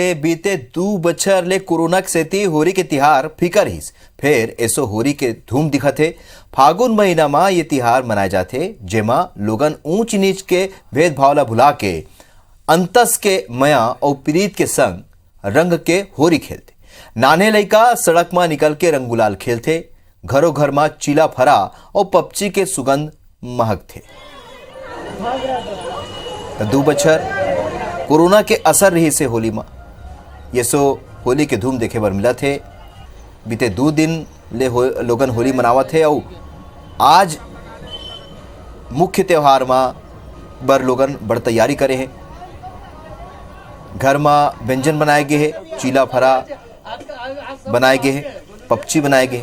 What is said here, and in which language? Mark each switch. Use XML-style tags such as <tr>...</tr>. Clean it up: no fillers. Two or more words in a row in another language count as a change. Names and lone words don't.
<hne>बीते 2 बछर ले कोरोना के सेती होली के तिहार फीका रहीस, फिर ऐसो होली के धूम दिखते। फागुन महीना में ये तिहार मनाए जाते, जेमा लोगन ऊंच नीच के भेदभाव ला भुला के अंतस के मया और प्रीत के संग रंग के होली खेलते। नाने लइका सड़क में निकल के रंग गुलाल खेलते, घरों घर में चीला फरा और पपची के सुगंध महकते। 2 बछर कोरोना के असर रही से होली में ये सो होली के धूम देखे बर मिला थे। बीते 2 दिन ले लोगन होली मनावत थे और आज मुख्य त्योहार में बर लोगन बड़ तैयारी करे हैं। घर में व्यंजन बनाए गए हैं, चीला फरा बनाए गए हैं, पपची बनाए गए।</hne>